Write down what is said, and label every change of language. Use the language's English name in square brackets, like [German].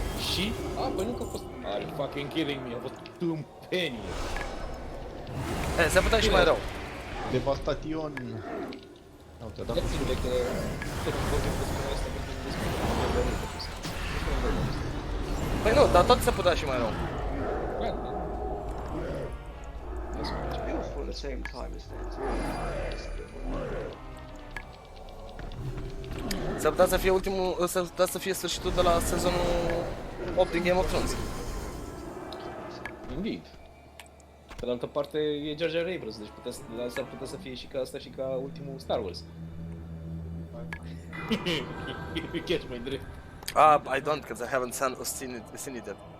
[Romanian] Și? Păi nu că a fost... [English] Are you fucking kidding me? [Romanian] A fost tâmpenie. Se putea și mai rău. Devastation! Uite, a dat Ia ține că tot îmi vorbim despre asta, vorbim despre Păi nu, dar tot se putea și mai rău. [English] Beautiful at the same time as that. [Romanian] Se putea să fie ultimul, se putea să fie sfârșitul de la sezonul 8 din Game of Thrones. [English] Indeed. [Romanian] Pe de altă parte e Jar Jar Abrams, deci s-ar putea să fie și ca asta și ca ultimul Star Wars. [English] You catch my drift. I don't, because I haven't seen it yet.